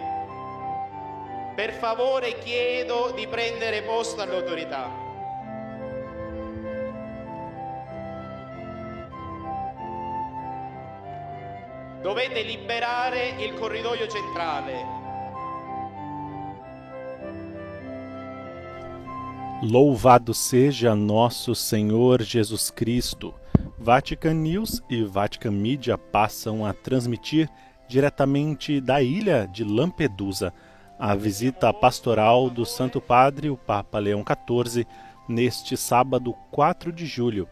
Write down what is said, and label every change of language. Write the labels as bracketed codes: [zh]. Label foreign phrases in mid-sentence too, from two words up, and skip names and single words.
[it] Per favore chiedo di prendere posto alle autorità. Dovete liberare il corridoio centrale. [pt] Louvado seja nosso Senhor Jesus Cristo. Vatican News e Vatican Media passam a transmitir diretamente da ilha de Lampedusa a visita pastoral do Santo Padre, o Papa Leão XIV, neste sábado 4 de julho.